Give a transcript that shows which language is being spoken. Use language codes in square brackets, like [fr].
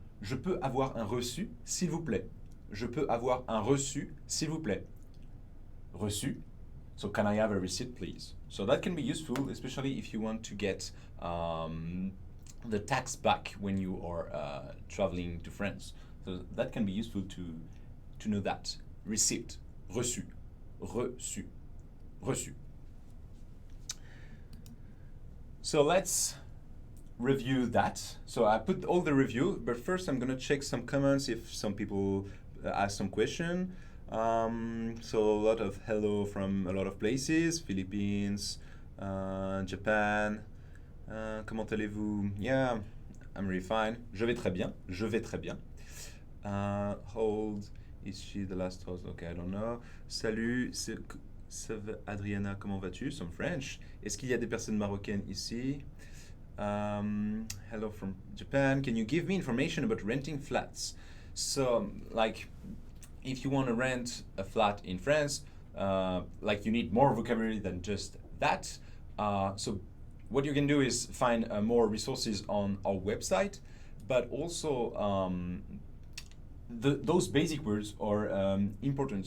[fr] Je peux avoir un reçu, s'il vous plaît. Je peux avoir un reçu, s'il vous plaît. Reçu. [en] So can I have a receipt, please? So that can be useful, especially if you want to get the tax back when you are traveling to France. So that can be useful to know that. [fr] Receipt. Reçu. Reçu. Reçu. [en] So let's review that. So I put all the review, but first I'm gonna check some comments if some people ask some question. So a lot of hello from a lot of places, Philippines, Japan. [fr] Comment allez-vous? [en] Yeah, I'm really fine. [fr] Je vais très bien. Je vais très bien. [en] Hold. Is she the last host? Okay, I don't know. [fr] Salut, Adriana, comment vas-tu? [en] Some French. [fr] Est-ce qu'il y a des personnes marocaines ici? [en] Hello from Japan. Can you give me information about renting flats? So, like, if you want to rent a flat in France, like you need more vocabulary than just that. So, what you can do is find more resources on our website, but also those basic words are important.